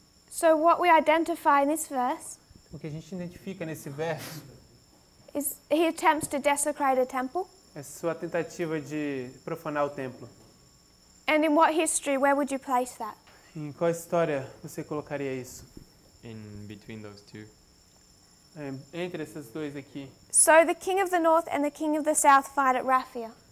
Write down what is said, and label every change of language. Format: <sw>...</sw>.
<en>So what we identify in this verse</en> <pt>O que a gente identifica nesse verso</pt> <en>is he attempts to desecrate a temple.</en> <pt>é sua tentativa de profanar o templo.</pt> <en>And in what history, where would you place that?</en> <pt>Em qual história você colocaria isso?</pt> <en>In between those two.</en> <pt>Entre esses dois aqui.</pt> <en>So the king of the north and the king of the south fight at Raphia.</en>